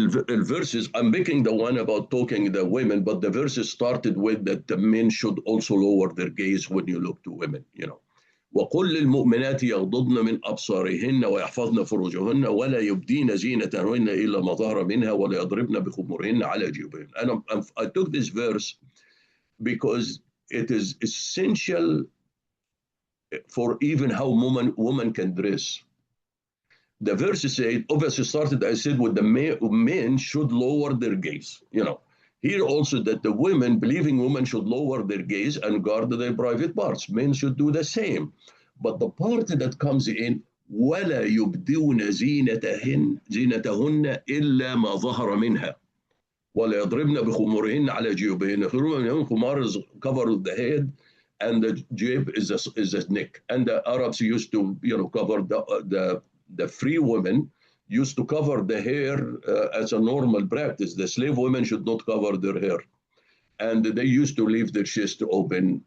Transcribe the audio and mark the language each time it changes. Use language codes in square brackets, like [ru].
[en] الverses, I'm picking the one about talking the women, but the verses started with that the men should also lower their gaze when you look to women, you know. [ar] وقل للمؤمنات يغضضن من أبصارهن ويحفظن فروجهن ولا يبدين زينتهن إلا ما ظهر منها ولا يضربن بخمرهن على جيوبهن. [en] And I took this verse because it is essential for even how woman can dress. The verse said, obviously started, I said, with the men should lower their gaze. You know, here also that the women, believing women should lower their gaze and guard their private parts. Men should do the same. But the part that comes in, [ar] وَلَا يُبْدِونَ زِينَتهن إِلَّا مَا ظَهَرَ مِنْهَا وَلَا يَضْرِبْنَ بِخُمُرِهِنَّ عَلَى جِيوبِهِنَّ. [en] Khumar is cover the head, and the jib is the neck. And the Arabs used to, you know, cover the free women used to cover the hair as a normal practice. The slave women should not cover their hair. And they used to leave their chest open.